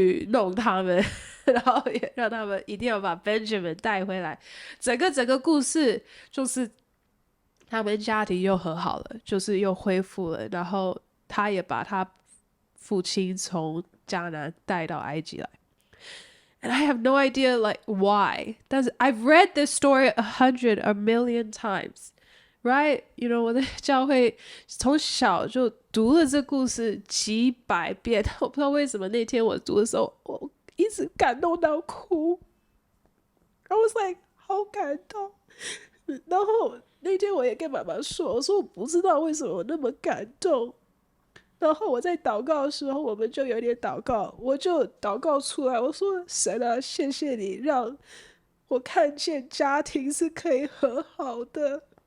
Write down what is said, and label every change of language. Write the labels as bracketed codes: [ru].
[zh] 弄他们然后也让他们一定要把 Benjamin 带回来，整个故事就是他们家庭又和好了，就是又恢复了，然后他也把他父亲从迦南带到埃及来。 [en] And I have no idea like why. I've read this story a million times, right? You know, [zh] 我在教会从小就读了这故事几百遍，我不知道为什么那天我读的时候，我一直感动到哭。 [en] I was like [zh] 好感动。然后那天我也跟妈妈说，我说我不知道为什么我那么感动。然后我在祷告的时候，我们就有点祷告，我就祷告出来，我说神啊，谢谢你让我看见家庭是可以和好的。